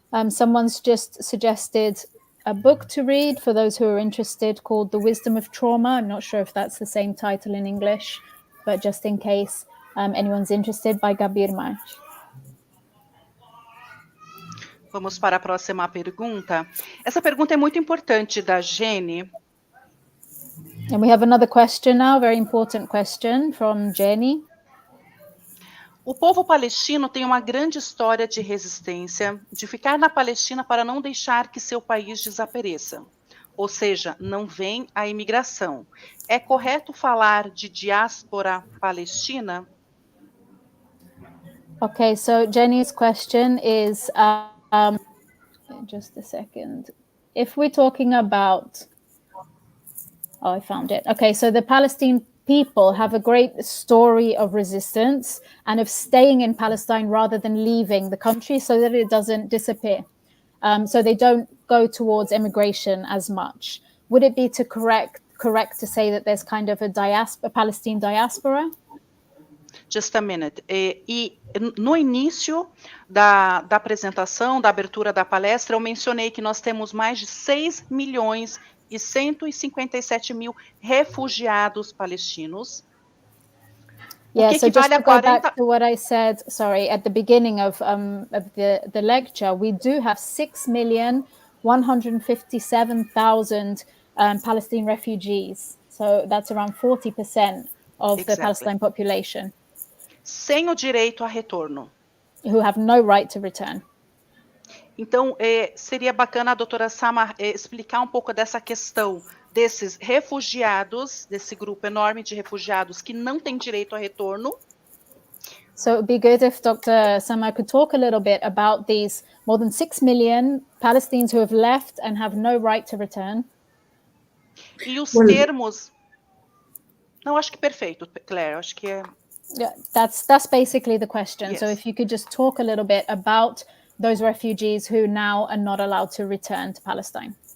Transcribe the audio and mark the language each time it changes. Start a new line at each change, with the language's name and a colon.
English: Someone's just suggested a book to read for those who are interested called The Wisdom of Trauma. I'm not sure if that's the same title in English, but just in case anyone's interested, by Gabir March.
Portuguese: Vamos para a próxima pergunta. Essa pergunta é muito importante, da Jenny.
English: And we have another question now, very important question from Jenny.
Portuguese: O povo palestino tem uma grande história de resistência, de ficar na Palestina para não deixar que seu país desapareça. Ou seja, não vem a imigração. É correto falar de diáspora palestina?
English: Okay, so Jenny's question is, just a second. If we're talking about, I found it. Okay, so the Palestinian people have a great story of resistance and of staying in Palestine rather than leaving the country so that it doesn't disappear. So they don't go towards immigration as much. Would it be correct to say that there's kind of a Palestine diaspora? Just a minute.
Portuguese: E no início da apresentação, da abertura da palestra, eu mencionei que nós temos mais de 6.157.000 refugiados palestinos.
English: Yeah, so just to go back to what I said, sorry, at the beginning of the lecture, we do have 6,157,000 Palestinian refugees. So that's around 40% of the Palestinian population.
Portuguese: Sem o direito a retorno.
English: Who have no right to return.
Portuguese: Então, seria bacana a doutora Samah explicar um pouco dessa questão desses refugiados, desse grupo enorme de refugiados que não têm direito a retorno.
English: So it would be good if Dr. Samah could talk a little bit about these more than 6 million Palestinians who have left and have no right to return.
Portuguese: E os termos... Não, acho que perfeito, Claire, acho que é...
English: Yeah, that's basically the question. Yes. So if you could just talk a little bit about those refugees who now are not allowed to return to Palestine.